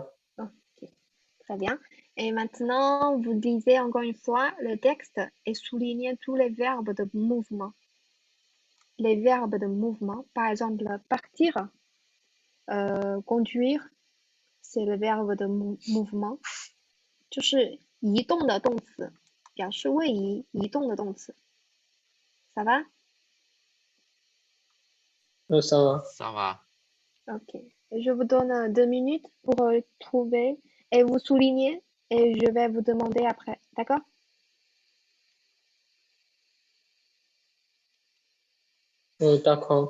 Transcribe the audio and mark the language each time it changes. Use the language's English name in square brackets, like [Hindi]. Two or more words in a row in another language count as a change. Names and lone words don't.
[French] Ok, très bien. Et maintenant, vous lisez encore une fois le texte et soulignez tous les verbes de mouvement. Les verbes de mouvement, par exemple, partir, conduire, c'est le verbe de mouvement， [Chinese] 就是移动的动词，表示位移、移动的动词。 [French] Ça va? Ça va. Ça va. Ok. Je vous donne 2 minutes pour trouver et vous souligner et je vais vous demander après. D'accord? D'accord.